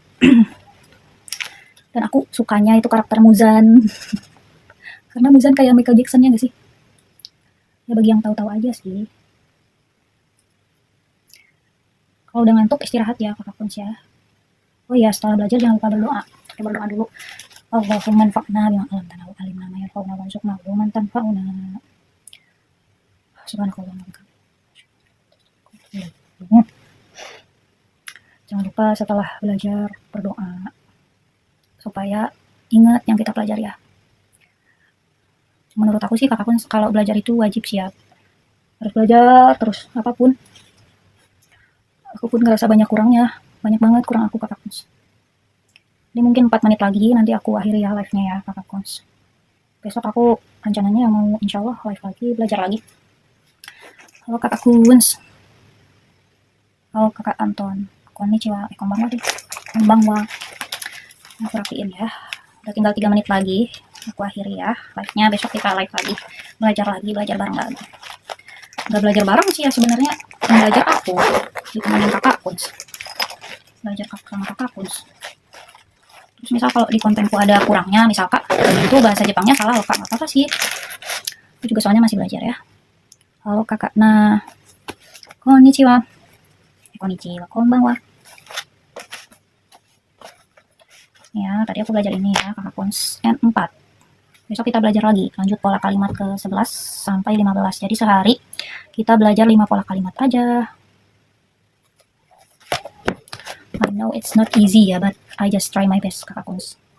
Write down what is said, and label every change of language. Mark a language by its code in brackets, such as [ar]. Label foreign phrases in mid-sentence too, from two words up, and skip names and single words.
[id] Dan aku sukanya itu karakter Muzan. Karena Muzan kayak Michael Jackson ya gak sih? Ya bagi yang tahu-tahu aja sih. Kalau udah ngantuk istirahat ya kakak Kun ya. Oh iya, setelah belajar jangan lupa berdoa. Kita berdoa dulu. [ar] اللهم انفعنا بما علمتنا وعلمنا ما ينفعنا وارزقنا علما تنفعنا. [id] Subhanakallah. Jangan lupa setelah belajar berdoa supaya ingat yang kita pelajari ya. Menurut aku sih kakak Kun kalau belajar itu wajib siap. Harus belajar terus apapun. Aku pun ngerasa banyak banget kurang aku kakak Kun. Ini mungkin 4 menit lagi nanti aku akhiri ya live-nya ya kakak Kun. Besok aku rencananya mau [ar] إن شاء الله [id] live lagi, belajar lagi. Halo kakak Kun. Halo kakak Anton. [ja] こんにちは。こんばんは deh. Konbanwa. [id] Aku rapiin ya. Udah tinggal 3 menit lagi. Aku akhiri ya live-nya. Besok kita live lagi. Belajar bareng lagi. Gak belajar bareng sih ya sebenarnya. Belajar aku. Ditemenin kakak Kun. Belajar sama kakak Kun. Terus misal kalau di kontenku ada kurangnya, misal kak itu bahasa Jepangnya salah loh kak, apa sih? Aku juga soalnya masih belajar ya. Halo kakak. Nah, [ja] konnichiwa. こんにちは、こんばんは. [id] Ya, tadi aku belajar ini ya, kakak Kun N4. Besok kita belajar lagi, lanjut pola kalimat ke 11 sampai 15. Jadi sehari kita belajar 5 pola kalimat aja. [en] I know it's not easy [id] ya, [en] but I just try my best, [id] kakak Kun.